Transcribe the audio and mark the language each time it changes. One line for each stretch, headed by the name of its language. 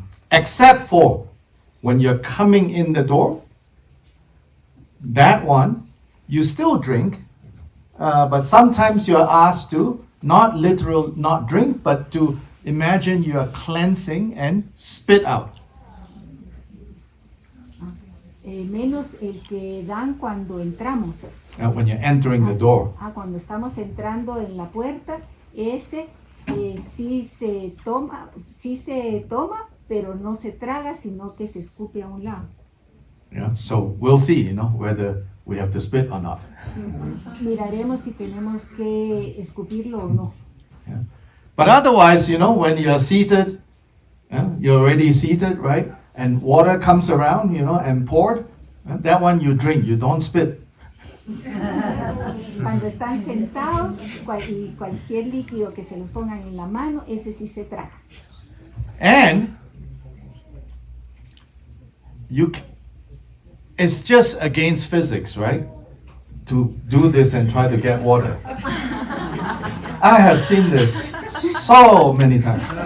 English: Except for when you're coming in the door, that one, you still drink, but sometimes you're asked to, not literal, not drink, but to imagine you are cleansing and spit out.
Spanish: Menos el que dan cuando entramos.
English: When you're entering the door.
Spanish: Cuando estamos entrando en la puerta, ese sí se toma, pero no se traga, sino que se escupe a un lado.
English: Yeah, so we'll see, whether we have to spit or not.
Spanish: Miraremos si tenemos que escupirlo o no.
English: Yeah. But otherwise, when you're seated, you're already seated, right? And water comes around, and poured, that one you drink, you don't spit.
Spanish: Cuando están sentados y cualquier líquido que se los pongan en la mano, ese sí se traga.
English: And it's just against physics, right? To do this and try to get water. I have seen this so many times.